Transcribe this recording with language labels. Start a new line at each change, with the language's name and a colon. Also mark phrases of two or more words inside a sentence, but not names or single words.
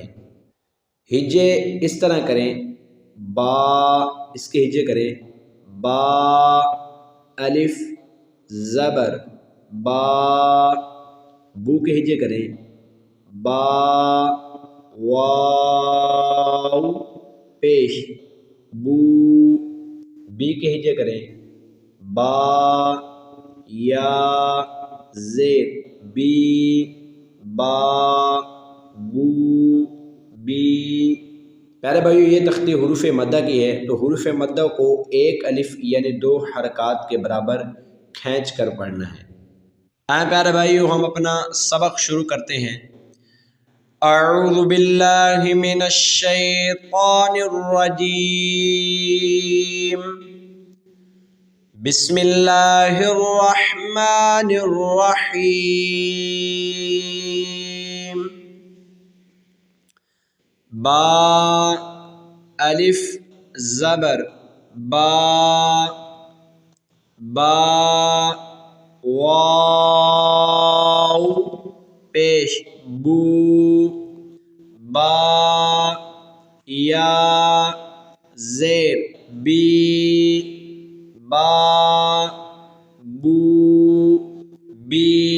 Urdu: ہجے اس طرح کریں: با، اس کے ہجے کریں با، الف، زبر، با۔ بو کے ہجے کریں با، واو، پیش، بو۔ بی کے ہجے کریں با، یا، زیر، بی، با، بو، بی۔ پیارے بھائیو، یہ تختی حروف مدہ کی ہے، تو حروف مدہ کو ایک الف یعنی 2 حرکات کے برابر کھینچ کر پڑھنا ہے۔ پیارے بھائیو، ہم اپنا سبق شروع کرتے ہیں۔
Arabic: اعوذ باللہ من الشیطان الرجیم، بسم اللہ الرحمن الرحیم۔
Urdu: با، الف، زبر، با، با، واو، پیش، بو، با، یا، زیر، بی، با، بو، بی۔